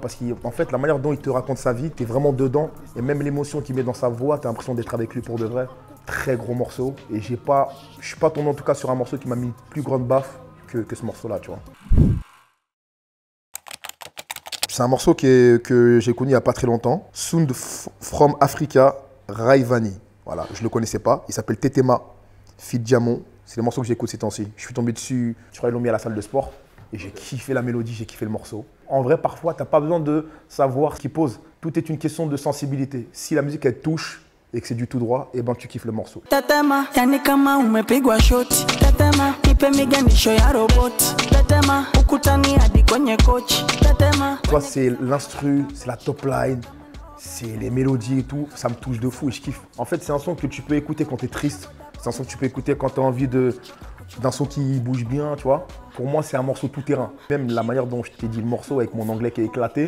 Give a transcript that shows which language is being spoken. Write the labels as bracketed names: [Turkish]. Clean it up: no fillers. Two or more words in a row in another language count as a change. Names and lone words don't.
[French] Parce qu'en fait, la manière dont il te raconte sa vie, t'es vraiment dedans. Et même l'émotion qu'il met dans sa voix, t'as l'impression d'être avec lui pour de vrai. Très gros morceau. Et je suis pas tombé en tout cas sur un morceau qui m'a mis plus grande baffe que ce morceau-là, tu vois. C'est un morceau que j'ai connu il n'y a pas très longtemps. Sound from Africa, Rayvanny. Voilà, je ne le connaissais pas. Il s'appelle Tetema, Fit Diamond. C'est le morceau que j'écoute ces temps-ci. Je suis tombé dessus, je crois qu'ils l'ont mis à la salle de sport. Et j'ai kiffé la mélodie, j'ai kiffé le morceau. En vrai, parfois, tu n'as pas besoin de savoir ce qu'il pose. Tout est une question de sensibilité. Si la musique, elle touche et que c'est du tout droit, eh ben, tu kiffes le morceau. [Swahili] Tetema, yani kama umepigwa shoti. Tetema, nipe miganisho ya roboti. Tetema, ukutani hadi kwenye coach. Tetema. [French] Toi, c'est l'instru, c'est la top line, c'est les mélodies et tout. Ça me touche de fou et je kiffe. En fait, c'est un son que tu peux écouter quand tu es triste. C'est un son que tu peux écouter quand tu as envie d'un son qui bouge bien, tu vois. Pour moi, c'est un morceau tout-terrain. Même la manière dont je t'ai dit le morceau avec mon anglais qui est éclaté.